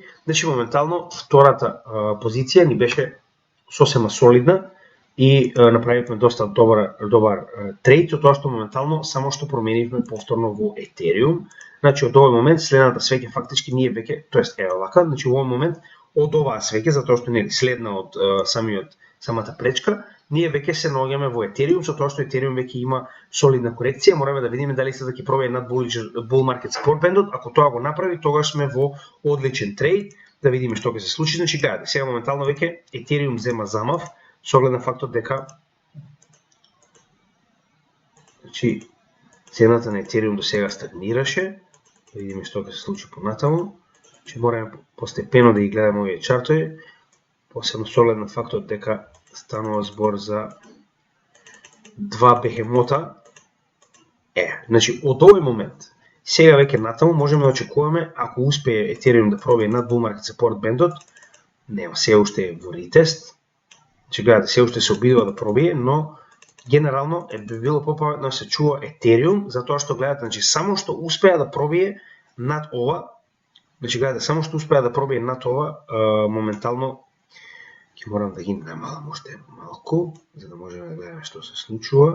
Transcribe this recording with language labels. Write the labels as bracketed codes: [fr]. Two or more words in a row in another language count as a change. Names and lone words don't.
[mk] Значи моментално втората позиција ни беше сосема солидна и направивме доста добар трейд, со тоа што моментално само што променивме повторно во Етериум. Значи од овој момент следната свеќе фактички ние веќе, тоест ева вака, значи во овој момент од оваа свеќе, затоа што нели следна од самата пречка, ние веќе се наоѓаме во Етериум, со тоа што Етериум веќе има солидна корекција, мораме да видиме дали се да ќе пробие над [en] bull market support band-от. [mk] Ако тоа го направи, тогаш сме во одличен трейд, да видиме што ќе се случи. Значи гледате, сега моментално веќе Етериум зема замав со оглед на фактот дека значи цената на Етериум до сега стагнираше. Да видиме што ќе се случи понатаму. Че мораме постепено да ги гледаме овие чартови, посебно со оглед на фактот дека станува збор за два бехемота. Значи од овој момент сега веќе натаму можеме да очекуваме, ако успее Етериум да пробие над [en] bull market support band-от, [mk] нема, се уште е во ретест. Значи гледате, се уште се обидува да пробие, но генерално би било попаметно да се чува Етериум, затоа што гледате, значи само што успеа да пробие над ова, значи гледате, само што успеа да пробие над ова, моментално ќе морам да ги намалам уште малку, за да можеме да гледаме што се случува.